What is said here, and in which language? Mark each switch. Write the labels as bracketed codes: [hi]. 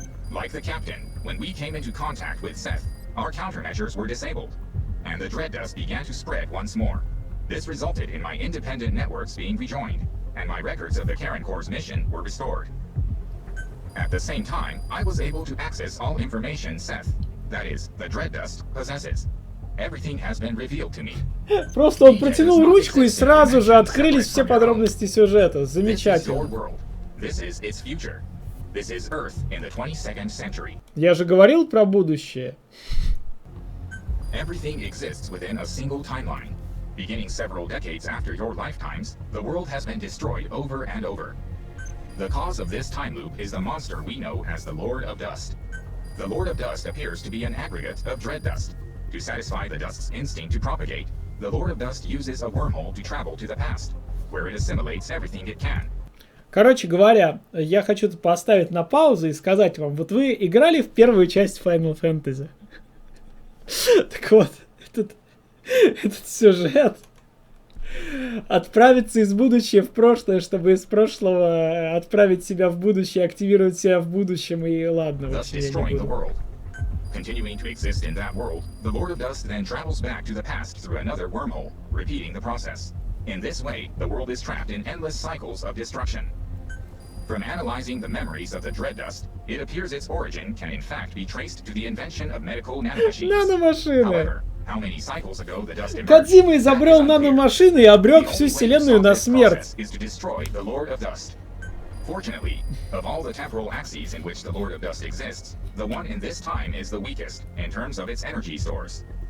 [en] Like the captain, when we came into contact with Seth, our countermeasures were disabled, and the dread dust began to spread once more. This resulted in my independent networks being rejoined, and my records of the Karen Corps' mission were restored. At the same time, I was able to access all information Seth, that is, the dread dust, possesses. Everything has been revealed to me. [ru] Просто он протянул ручку и сразу же открылись все подробности сюжета. Замечательно. [en] This is its future. This is Earth in the 22nd century. [ru] Я же говорил про будущее. [en] Everything exists within a single timeline. Beginning several decades after your lifetimes, the world has been destroyed over and over. The cause of this time loop is the monster we know as the Lord of Dust. The Lord of Dust appears to be an aggregate of dread dust. To satisfy the dust's instinct to propagate, the Lord of Dust uses a wormhole to travel to the past, where it assimilates everything it can. [ru] Короче говоря, я хочу поставить на паузу и сказать вам, вот вы играли в первую часть Final Fantasy. Так вот, этот сюжет отправиться из будущего в прошлое, чтобы из прошлого отправить себя в будущее, активировать себя в будущем, и ладно, вообще я не буду. [en] Continuing to exist in that world, the Lord of Dust then travels back to the past through another wormhole, repeating the process. In this way, the world is trapped in endless cycles of destruction. From analyzing the memories of the dread dust, it appears its origin can in fact be traced to the invention of medical nanomachines. However, how many cycles ago the dust emerged, [ru] Кодзима изобрел наномашины и обрек всю вселенную на смерть. [en] is to destroy the Lord of Dust. Fortunately, of all the temporal axes in which the Lord of Dust exists, the one in this time is the weakest in terms of its energy stores.